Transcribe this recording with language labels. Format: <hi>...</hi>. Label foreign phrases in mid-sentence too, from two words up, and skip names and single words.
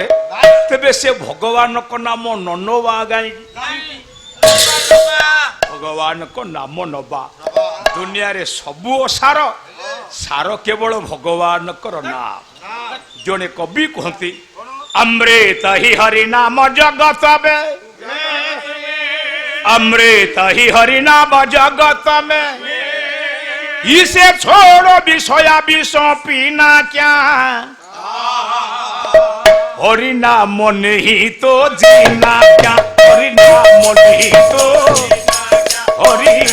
<or>ତେବେ ସେ ଭଗବାନଙ୍କ ନାମ ନ ନବା କାହିଁକି? ଭଗବାନଙ୍କ ନାମ ନବା। ଦୁନିଆରେ ସବୁ ସାର, ସାର କେବଳ ଭଗବାନଙ୍କର ନାମ। ଜଣେ କବି କୁହନ୍ତି,</or> <hi>अमृत ही हरि नाम जगत मे, अमृत ही हरि नाम जगत में, इसे छोड़ो विषया विष पीना क्या, हरि नाम नहीं तो जीना क्या, हरि नाम नहीं तो हरि।</hi>